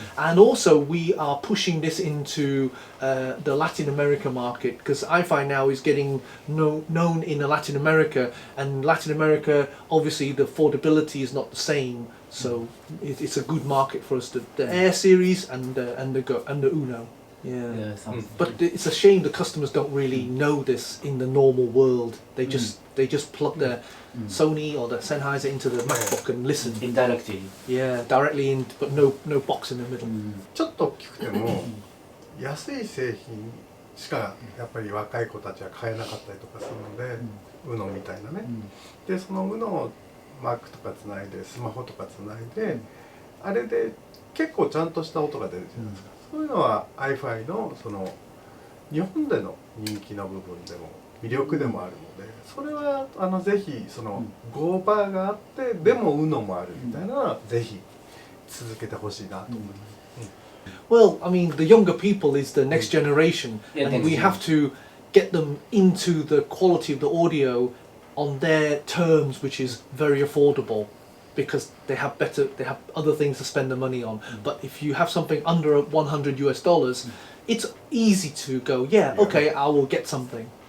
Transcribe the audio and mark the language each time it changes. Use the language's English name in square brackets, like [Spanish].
[English] And also we are pushing this into the Latin America market because iFi now is getting known in Latin America, and Latin America, obviously the affordability is not the same, so it's a good market for us, the Air series and the Uno. But it's a shame the customers don't really know this in the normal world. They just plug their Sony or the Sennheiser into the MacBook and listen. Indirectly. Yeah, directly in, but no box in the middle. [Japanese] ちょっと大きくても安い製品しかやっぱり若い子たちは買えなかったりとかするので、UNO みたいなね。でその UNO を Mac とかつないでスマホとかつないで、あれで結構ちゃんとした音が出るじゃないですか。そういうのは iFi のその日本での人気の部分でも魅力でもあるので、それはぜひその5バーがあってでも UNO もあるみたいなのはぜひ続けてほしいなと思います。 [English] Well, I mean, the younger people is the next generation, and we have to get them into the quality of the audio on their terms, which is very affordable. Because they have other things to spend the money on. But if you have something under $100, it's easy to go, okay, I will get something.